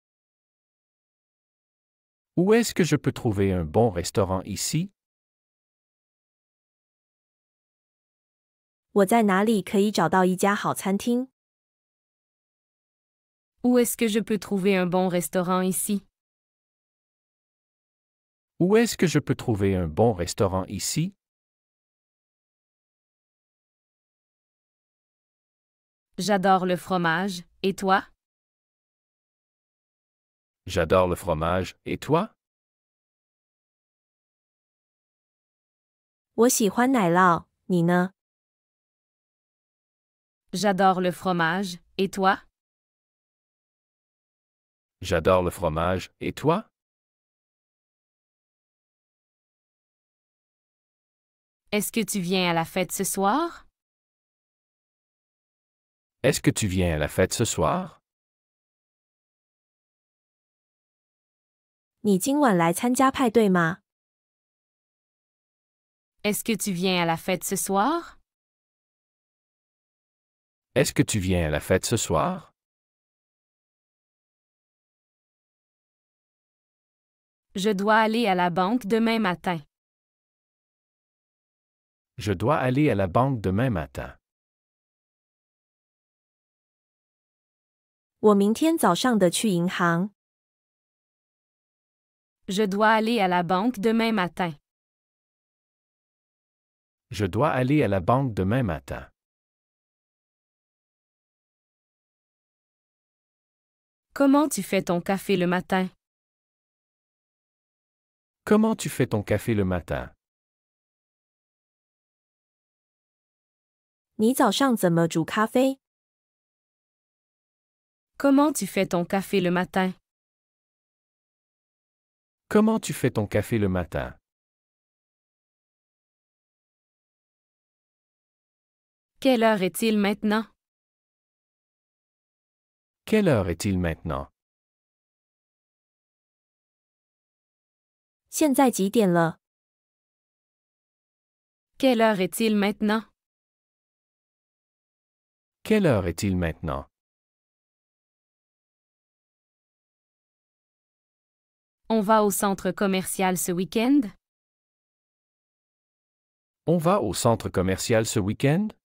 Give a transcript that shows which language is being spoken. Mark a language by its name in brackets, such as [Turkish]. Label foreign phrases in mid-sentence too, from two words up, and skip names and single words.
[French] Où est-ce que je peux trouver un bon restaurant ici? [Chinese] 我在哪里可以找到一家好餐厅？ [French] Où est-ce que je peux trouver un bon restaurant ici? Où est-ce que je peux trouver un bon restaurant ici? J'adore le fromage, et toi? J'adore le fromage, et toi? [Chinese] 我喜欢奶酪，你呢？ [French] J'adore le fromage, et toi? J'adore le fromage, et toi? Est-ce que tu viens à la fête ce soir? Est-ce que tu viens à la fête ce soir? [Chinese] 你今晚来参加派对吗？ [French] Est-ce que tu viens à la fête ce soir? Est-ce que tu viens à la fête ce soir? Je dois aller à la banque demain matin. Je dois aller à la banque demain matin. [Chinese] 我明天早上的去银行。 [French] Je dois aller à la banque demain matin. Je dois aller à la banque demain matin. Comment tu fais ton café le matin? Comment tu fais ton café le matin? [Chinese] 你早上怎么煮咖啡？ [French] Comment tu fais ton café le matin? Comment tu fais ton café le matin? Quelle heure est-il maintenant? Quelle heure est-il maintenant? [Chinese] 现在几点了？ [French] Quelle heure est-il maintenant? Quelle heure est-il maintenant? On va au centre commercial ce week-end? On va au centre commercial ce week-end?